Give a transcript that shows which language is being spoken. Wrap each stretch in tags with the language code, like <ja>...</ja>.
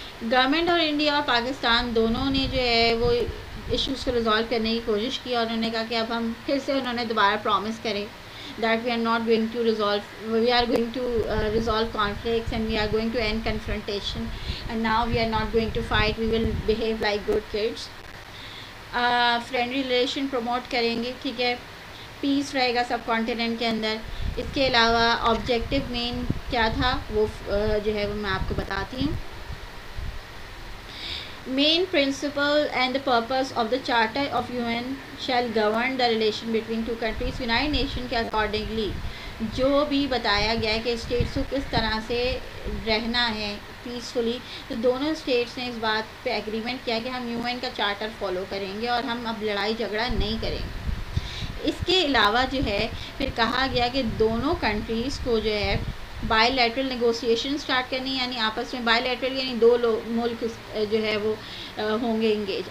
<ur>Government اور India اور پاکستان دونوں نے جو ہے وہ ایشوز کو ریزالو کرنے کی کوشش کی، اور انہوں نے کہا کہ اب ہم پھر سے انہوں نے دوبارہ پرومس کرے</ur> <en>that we are going to resolve conflicts, and we are going to end confrontation, and now we are not going to fight, we will behave like good kids.</en> <ur>Friend relation promote کریں گے، ٹھیک ہے، پیس رہے گا سب continent کے اندر. اس کے علاوہ objective مین کیا تھا وہ جو ہے وہ میں آپ کو بتاتی ہوں.</ur> <en>Main principle and the purpose of the Charter of UN shall govern the relation between two countries.</en> <ur>United Nations کے accordingly جو بھی بتایا گیا ہے کہ اسٹیٹس کو کس طرح سے رہنا ہے پیسفلی، تو دونوں اسٹیٹس نے اس بات پہ ایگریمنٹ کیا کہ ہم UN کا چارٹر فالو کریں گے اور ہم اب لڑائی جھگڑا نہیں کریں گے. اس کے علاوہ جو ہے پھر کہا گیا کہ دونوں کنٹریز کو جو ہے بائی لیٹرل نیگوسیشن سٹارٹ کرنی، یعنی آپس میں بائی لیٹرل یعنی دو ملک جو ہے وہ ہوں گے انگیج.</ur>